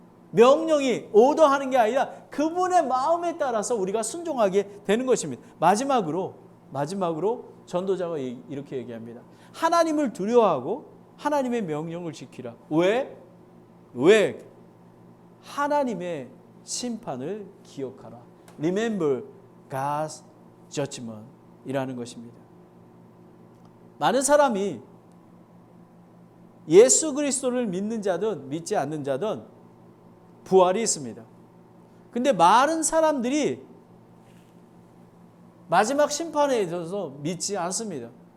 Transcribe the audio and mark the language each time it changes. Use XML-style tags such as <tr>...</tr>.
<ko>명령이 오더하는 게 아니라 그분의 마음에 따라서 우리가 순종하게 되는 것입니다. 마지막으로 전도자가 이렇게 얘기합니다. 하나님을 두려워하고 하나님의 명령을 지키라. 왜? 하나님의 심판을 기억하라.</ko> <en>Remember God's judgment</en> <ko>이라는 것입니다. 많은 사람이 예수 그리스도를 믿는 자든 믿지 않는 자든 부활이 있습니다. 근데 많은 사람들이 마지막 심판에 있어서 믿지 않습니다.</ko>